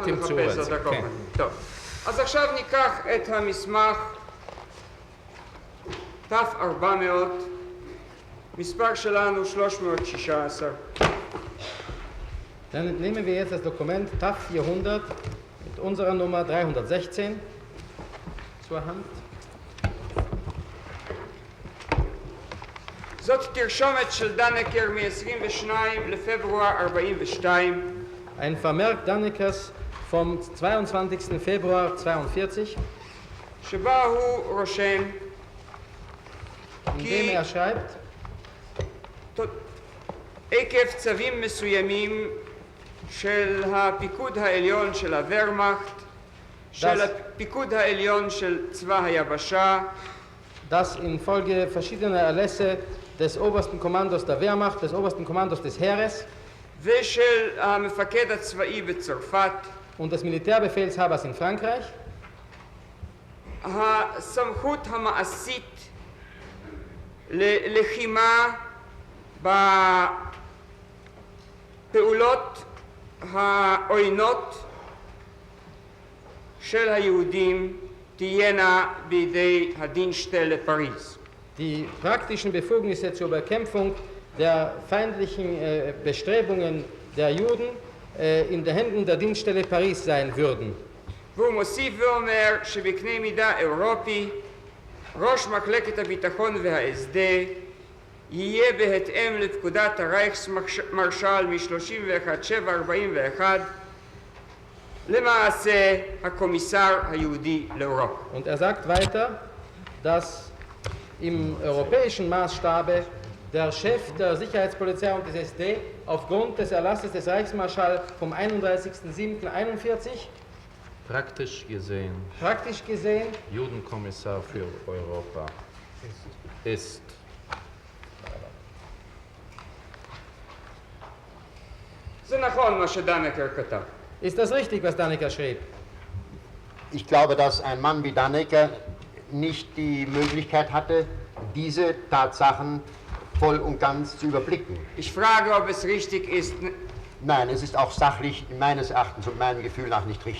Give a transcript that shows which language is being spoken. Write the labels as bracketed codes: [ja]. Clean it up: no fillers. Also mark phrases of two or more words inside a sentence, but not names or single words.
[he] תמצאו נחפש את עוד זה, דקות. כן. טוב, אז עכשיו ניקח את המסמך ת'400, מספר שלנו 316. [de] Dann nehmen wir jetzt das Dokument TAF 400 mit unserer Nummer 316 zur Hand. [he] זאת תרשומת של דנקר מ-22 לפברואר 42. [de] Ein Vermerk Dannekers vom 22. Februar 42, [he] שבה הוא רושם [de] in dem schreibt, [he] עקב צווים מסוימים של הפיקוד העליון של הוורמאכט, של הפיקוד העליון של צבא היבשה, [de] dass infolge verschiedener Erlässe des obersten Kommandos der Wehrmacht, des obersten Kommandos des Heeres [he] ושל המפקד הצבאי בצרפת, [de] und des Militärbefehlshabers in Frankreich [he] הסמכות המעשית ללחימה בפעולות העוינות של היהודים תהיינה בידי הדין שטל לפריז. [de] die praktischen Befugnisse zur Bekämpfung der feindlichen Bestrebungen der Juden in den Händen der Dienststelle Paris sein würden. [he] והוא מוסיף ואומר שבקנה מידה אירופי ראש מחלקת הביטחון וההסדה יהיה בהתאם לפקודת הרייכסמרשל מ-31/7/41 למעשה הקומיסר היהודי לאירופה. [de] Und sagt weiter, dass im europäischen Maßstabe der Chef der Sicherheitspolizei und des SD aufgrund des Erlasses des Reichsmarschall vom 31.07.41 praktisch gesehen Judenkommissar für Europa ist. [he] זה נכון מה שדנקר כתב. [de] Ist das richtig, was Dannecker schrieb? Ich glaube, dass ein Mann wie Dannecker nicht die Möglichkeit hatte, diese Tatsachen voll und ganz zu überblicken. Ich frage, ob es richtig ist. Nein, es ist auch sachlich meines Erachtens und meinem Gefühl nach nicht richtig.